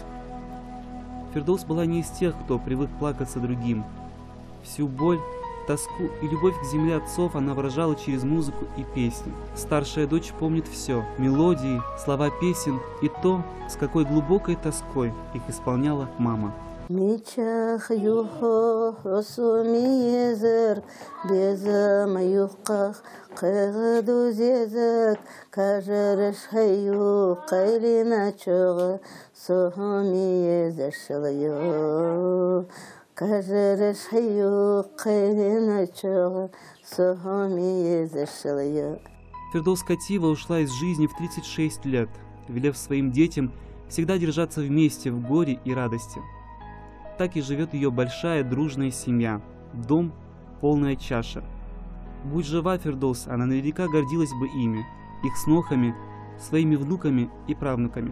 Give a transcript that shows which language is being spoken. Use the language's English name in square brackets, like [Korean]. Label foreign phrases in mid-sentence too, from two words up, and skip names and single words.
[Russian] Фирдоус была не из тех, кто привык плакаться другим. Всю боль, тоску и любовь к земле отцов она выражала через музыку и песни. Старшая дочь помнит все – мелодии, слова песен и то, с какой глубокой тоской их исполняла мама. [Chechen] Мечах юхо росумиезер безама юхах кэгду зезек кажереш хаю кайлина чога сухумиезер шылаю кажереш хаю кайлина чога сухумиезер шылаю. [Russian] Фирдоус Катиева ушла из жизни в 36 лет, велев своим детям всегда держаться вместе в горе и радости. Так и живет ее большая дружная семья, дом, полная чаша. Будь жива Фирдоус, она наверняка гордилась бы ими, их снохами, своими внуками и правнуками.